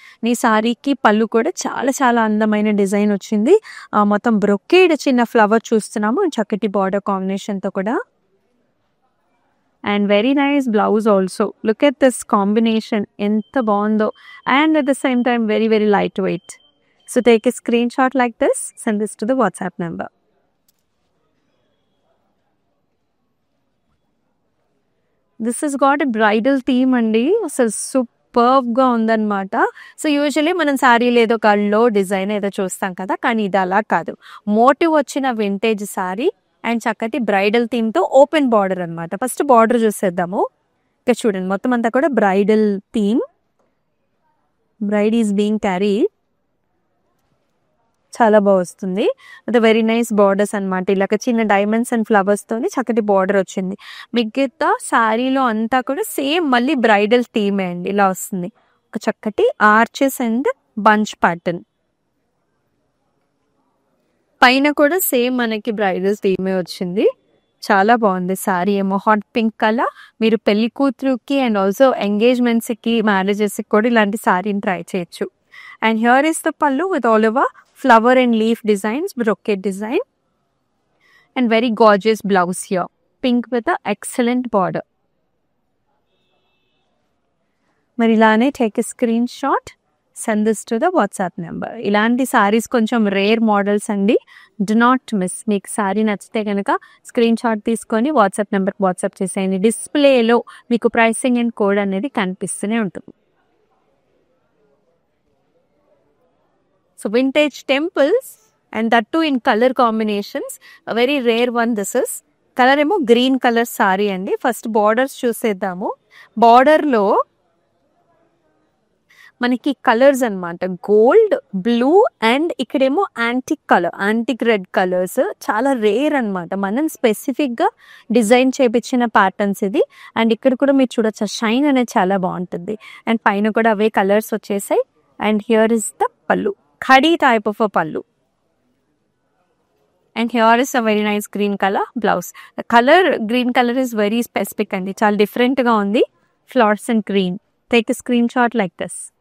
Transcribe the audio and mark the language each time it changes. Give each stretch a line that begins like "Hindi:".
Telugu: ఈ సారీకి పళ్ళు కూడా చాలా చాలా అందమైన డిజైన్ వచ్చింది. మొత్తం బ్రొకేడ్ చిన్న ఫ్లవర్ చూస్తున్నాము, చక్కటి బార్డర్ కాంబినేషన్తో కూడా.
English: And very nice blouse also. Look at this combination,
Telugu: ఎంత బాగుందో.
English: And at the same time very very light weight. So take a screenshot like this, send this to the WhatsApp number. This is got a bridal theme అండి.
Telugu: అసలు సూపర్బ్గా ఉందన్నమాట. So usually మనం శారీలో ఏదో కళ్ళో design ఏదో చూస్తాం కదా, కానీ ఇది అలా కాదు. మోటివ్ వచ్చిన వింటేజ్ శారీ అండ్ చక్కటి బ్రైడల్ థీమ్తో ఓపెన్ బార్డర్ అనమాట. ఫస్ట్ బార్డర్ చూసేద్దాము. ఇక్కడ చూడండి, మొత్తం అంతా కూడా bridal theme.
English: Bride is being carried.
Telugu: చాలా బాగా వస్తుంది. అది
English: very nice borders
Telugu: అనమాట. ఇలాగ చిన్న డైమండ్స్ అండ్ ఫ్లవర్స్ తోని చక్కటి బార్డర్ వచ్చింది. మిగతా శారీలో అంతా కూడా సేమ్ మళ్ళీ బ్రైడల్ థీమే అండి. ఇలా వస్తుంది ఒక చక్కటి ఆర్చెస్ అండ్ బంచ్ ప్యాటర్న్. పైన కూడా సేమ్ మనకి బ్రైడల్ థీమే వచ్చింది. చాలా బాగుంది. శారీ ఏమో హాట్ పింక్ కలర్. మీరు పెళ్లి కూతురుకి అండ్ ఆల్సో ఎంగేజ్మెంట్స్కి మ్యారేజెస్కి కూడా ఇలాంటి శారీని ట్రై చేయొచ్చు.
English: And here is the pallu with all over flower and leaf designs, brocade design, and very gorgeous blouse here. Pink with a excellent border.
Telugu: మరి ఇలానే
English: take a screenshot, send this to the WhatsApp number.
Telugu: ఇలాంటి సారీస్ కొంచెం rare models అండి.
English: Do not miss.
Telugu: మీకు sorry నచ్చితే కనుక screen shot తీసుకొని WhatsApp నెంబర్కి వాట్సాప్ చేసేయండి. డిస్ప్లేలో మీకు ప్రైసింగ్ అండ్ కోడ్ అనేది కనిపిస్తూనే ఉంటుంది.
English: So vintage temples, and that too in color combinations. A very rare one this is.
Telugu: Color ఏమో గ్రీన్ కలర్ సారీ అండి. ఫస్ట్ బార్డర్స్ చూసేద్దాము. బార్డర్లో మనకి కలర్స్ అనమాట, గోల్డ్, బ్లూ అండ్ ఇక్కడేమో antique colour, antique red colours. చాలా రేర్ అనమాట. మనం స్పెసిఫిక్గా డిజైన్ చేయించిన ప్యాటర్న్స్ ఇది. అండ్ ఇక్కడ కూడా మీరు చూడొచ్చు, షైన్ అనేది చాలా బాగుంటుంది. అండ్ పైన కూడా అవే కలర్స్ వచ్చేసాయి.
English: And here is the pallu, khadi type of a pallu, and here is a very nice green color blouse. The color green color is very specific and it's all different
Telugu: ga undi.
English: Fluorescent green. Take a screenshot like this.